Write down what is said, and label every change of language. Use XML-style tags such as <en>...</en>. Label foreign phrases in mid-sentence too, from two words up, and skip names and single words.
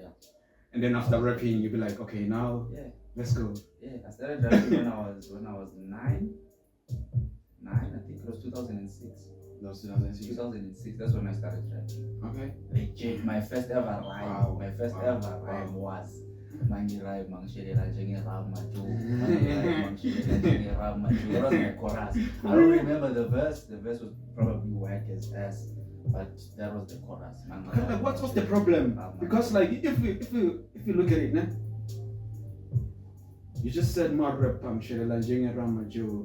<en>And then after rapping, you'd be like, okay, now let's go. Yeah, I started rapping when I was 9. I think it was 2006. That was 2006. 2006. That's when I started rapping. Okay. Legit, my first ever rhyme. Wow. My first Wow. ever rhyme was Mangi Rai Mangshelela Jengi Ram Maju. Mangi Rai Mangshelela Jengi Ram Maju. That was my chorus. I don't remember the verse. The verse was probably whack as ass, but that was the chorus. Like, what's the problem? Because like if you look at it, nah? You just said Marrep Pamshela Jenga Ramajo.</en>